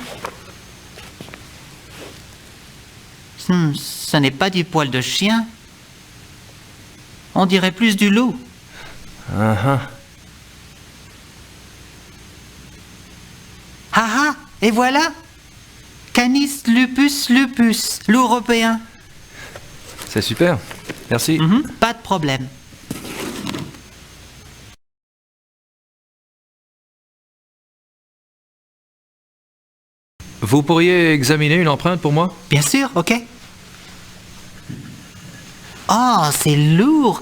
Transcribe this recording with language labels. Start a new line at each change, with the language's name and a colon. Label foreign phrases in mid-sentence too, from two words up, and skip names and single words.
French: Ce n'est pas du poil de chien. On dirait plus du loup. Ah Ah, et voilà. Canis lupus lupus, loup européen. C'est super. Merci. Pas de problème. Vous pourriez examiner une empreinte pour moi? Bien sûr, ok. Oh, c'est lourd.